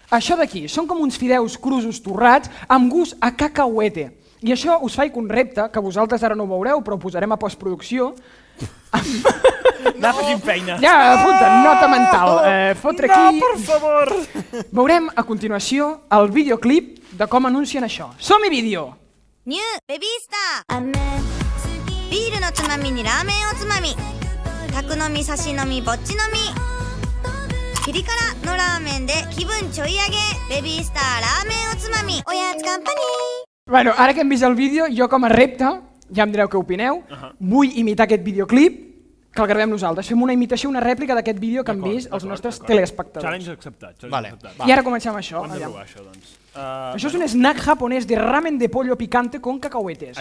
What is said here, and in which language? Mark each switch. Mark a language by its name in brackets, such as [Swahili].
[Catalan] Això d'aquí, són com uns fideus crusos torrats amb gust a cacauete. I això us faig un repte, que vosaltres ara no ho veureu, però ho posarem a postproducció. Anar fent feina. Ja, apunta, nota mental. Fotre aquí... No, per favor! Veurem a continuació el videoclip de com anuncien això. Som-hi vídeo! [Japanese] Newベビースタービールのつまみにラーメンおつまみ宅飲み差し飲みぼっち飲みピリ辛のラーメンで気分ちょい上げベビースターラーメンおつまみおやつカンパニー。 [Catalan] Bueno, ara que hem vist el vídeo, jo com a repte, ja em direu què opineu, vull imitar aquest videoclip que el gravem nosaltres. Fem una imitació, una rèplica d'aquest vídeo que han vist els nostres telespectadors. Challenge acceptat. I ara comencem això. Hem de provar això, doncs. Això és un snack japonès de ramen [Spanish] de pollo picante con cacahuetes.